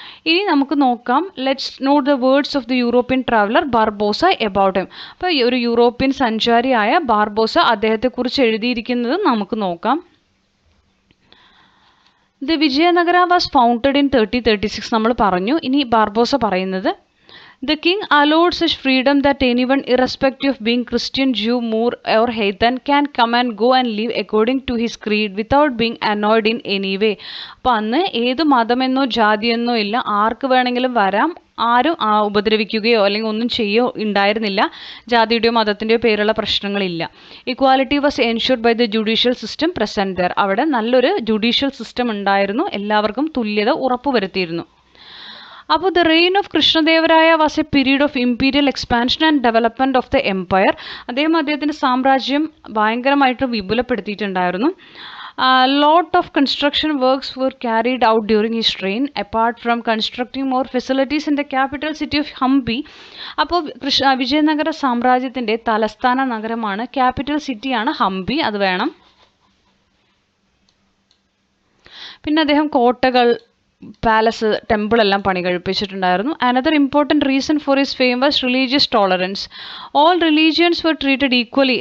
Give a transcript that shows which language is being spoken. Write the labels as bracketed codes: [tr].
[ml] ഇനി നമുക്ക് നോക്കാം, [en] Let's note the words of the European traveller Barbosa about him. [ml] അപ്പോൾ ഈ ഒരു യൂറോപ്യൻ സഞ്ചാരിയായ ബാർബോസ അദ്ദേഹത്തെക്കുറിച്ച് എഴുതിയിരിക്കുന്നത് നമുക്ക് നോക്കാം. [en] the Vijayanagara was founded in 1336 [ml] നമ്മൾ പറഞ്ഞു. ഇനി ബാർബോസ പറയുന്നത്, [en] The king allowed such freedom that anyone, irrespective of being Christian, Jew, Moor or Heathen, can come and go and live according to his creed without being annoyed in any way. [ml] അപ്പോൾ അന്ന് ഏത് മതമെന്നോ ജാതിയെന്നോ ഇല്ല, ആർക്ക് വേണമെങ്കിലും വരാം, ആരും ഉപദ്രവിക്കുകയോ അല്ലെങ്കിൽ ഒന്നും ചെയ്യുകയോ ഉണ്ടായിരുന്നില്ല. ജാതിയുടെയോ മതത്തിൻ്റെയോ പേരുള്ള പ്രശ്നങ്ങളില്ല. [en] Equality was ensured by the judicial system present there. [ml] അവിടെ നല്ലൊരു ജുഡീഷ്യൽ സിസ്റ്റം ഉണ്ടായിരുന്നു, എല്ലാവർക്കും തുല്യത ഉറപ്പുവരുത്തിയിരുന്നു. [en] അപ്പോൾ the reign of Krishnadevaraya was a period of imperial expansion and development of the empire. [ml] അദ്ദേഹത്തിൻ്റെ സാമ്രാജ്യം ഭയങ്കരമായിട്ട് വിപുലപ്പെടുത്തിയിട്ടുണ്ടായിരുന്നു. [en] Lot of construction works were carried out during his reign, apart from constructing more facilities in the capital city of Hampi. [ml] അപ്പോൾ വിജയനഗര സാമ്രാജ്യത്തിൻ്റെ തലസ്ഥാന നഗരമാണ്, capital സിറ്റിയാണ് ഹംപി, അത് വേണം. പിന്നെ അദ്ദേഹം കോട്ടകൾ, പാലസ്, ടെമ്പിൾ എല്ലാം പണി കഴിപ്പിച്ചിട്ടുണ്ടായിരുന്നു. [en] Another important reason for his fame was religious tolerance. All religions were treated equally.